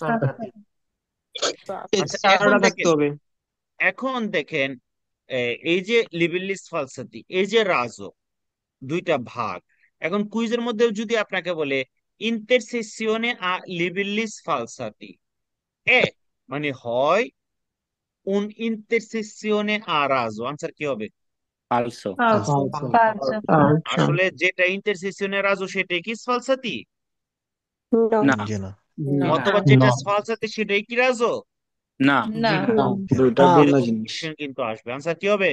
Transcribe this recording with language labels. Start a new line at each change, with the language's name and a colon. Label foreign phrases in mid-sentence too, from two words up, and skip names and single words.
Bangla: আচ্ছা, এখন থাকতে দেখেন, হবে। এখন দেখেন এই যে
Italian: livelli sfalsati,
Bangla: এই যে রাজো, দুইটা ভাগ। এখন কুইজের মধ্যে যদি আপনাকে বলে
Italian: intersezione a livelli sfalsati,
Bangla: এ মানে হয়
Italian: un intersezione a raso,
Bangla: আনসার কি হবে?
Italian: ফালসো।
Bangla: আসলে যেটা ইন্টারসেকশনে রাজো সেটাই কি স্ফালসাতি? না। অথবা যেটা স্ফালসাতি সেটাই কি রাজো? না। না। দুইটা ভিন্ন এরকম জিনিস। question কিন্তু আসবে। আনসার কি হবে?